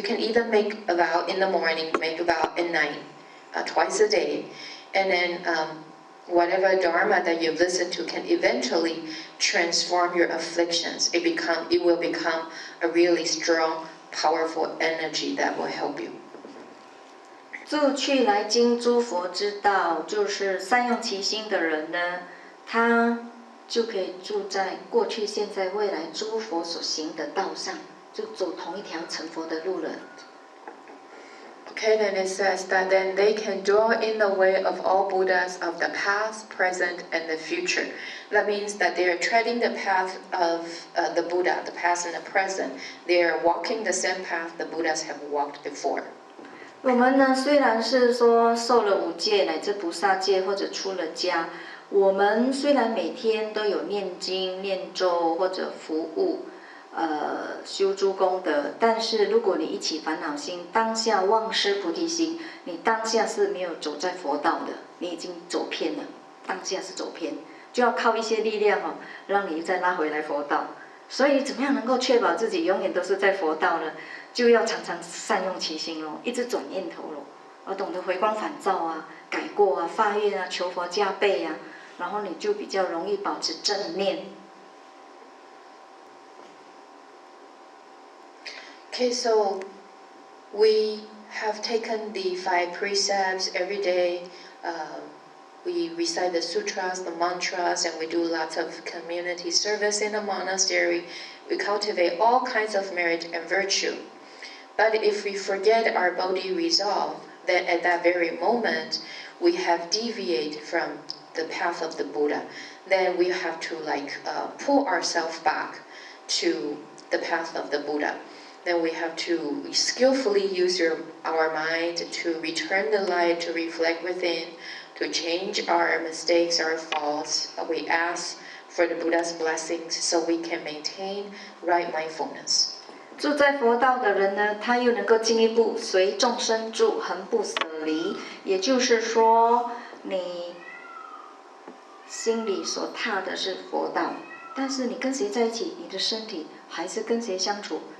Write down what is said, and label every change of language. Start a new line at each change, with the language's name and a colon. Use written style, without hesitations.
English: You can either make a vow in the morning, make a vow at night, twice a day, and then whatever dharma that you listen to can eventually transform your afflictions. It will become a really strong, powerful energy that will help you.
Chinese: 住去来经诸佛之道，就是善用其心的人呢，他就可以住在过去、现在、未来诸佛所行的道上，就走同一条成佛的路了。
English: Okay, then it says that then they can dwell in the way of all Buddhas of the past, present, and the future. That means that they are treading the path of the Buddha, the past and the present. They are walking the same path the Buddhas have walked before.
Chinese: 我们呢，虽然是说受了五戒乃至菩萨戒，或者出了家，我们虽然每天都有念经、念咒或者服务。修诸功德，但是如果你一起烦恼心，当下忘失菩提心，你当下是没有走在佛道的，你已经走偏了，当下是走偏，就要靠一些力量让你再拉回来佛道。所以怎么样能够确保自己永远都是在佛道呢？就要常常善用其心咯，一直转念头咯，而懂得回光返照啊，改过啊，发愿啊，求佛加倍啊，然后你就比较容易保持正念。
English: Okay, so we have taken the 5 precepts every day. We recite the sutras, the mantras, and we do lots of community service in the monastery. We cultivate all kinds of merit and virtue. But if we forget our Bodhi resolve, then at that very moment, we have deviated from the path of the Buddha. Then we have to pull ourselves back to the path of the Buddha. Then we have to skillfully use our mind to return the light, to reflect within, to change our mistakes, our faults. We ask for the Buddha's blessings so we can maintain right mindfulness.
Chinese: 住在佛道的人呢，他又能够进一步随众生住，恒不舍离。也就是说，你心里所踏的是佛道，但是你跟谁在一起，你的身体还是跟谁相处？